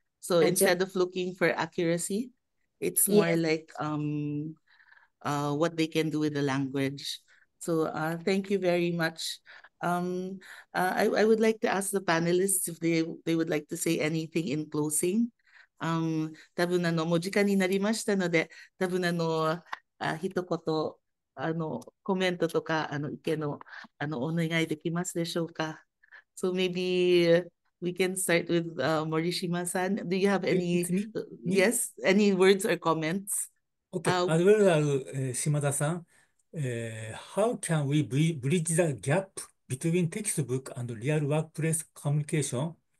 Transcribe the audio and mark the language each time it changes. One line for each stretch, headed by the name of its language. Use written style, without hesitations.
English: So instead of looking for accuracy, it's more like what they can do with the language. So thank you very much. I would like to ask the panelists if they would like to say anything in closing.
Japanese: 多分もう時間になりましたので、多分一言コメントとか意見のお願いできますでしょうか。
English: So maybe we can start with Morishima-san. Do you have any yes, any words or comments? Okay, as well as Shimada-san, how can we bridge the gap between textbook and real workplace communication?